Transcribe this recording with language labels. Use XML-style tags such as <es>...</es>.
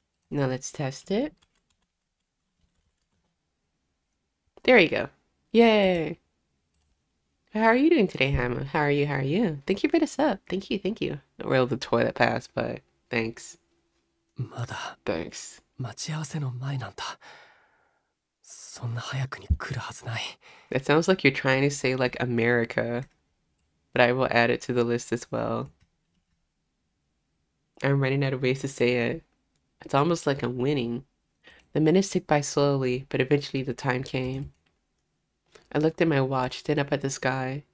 <en>Now let's test it. There you go. Yay. How are you doing today, Hama? How are you? How are you? Thank you for the sub. Thank you. Thank you. Well, the toilet pass, but thanks.</en> <ja>まだ</ja> <en>Thanks.</en> <ja>待ち合わせの前なんだ。そんな早くに来るはずない。</ja> <en>That sounds like you're trying to say like America, but I will add it to the list as well. I'm running out of ways to say it. It's almost like I'm winning. The minutes ticked by slowly, but eventually the time came. I looked at my watch, then up at the sky.</en>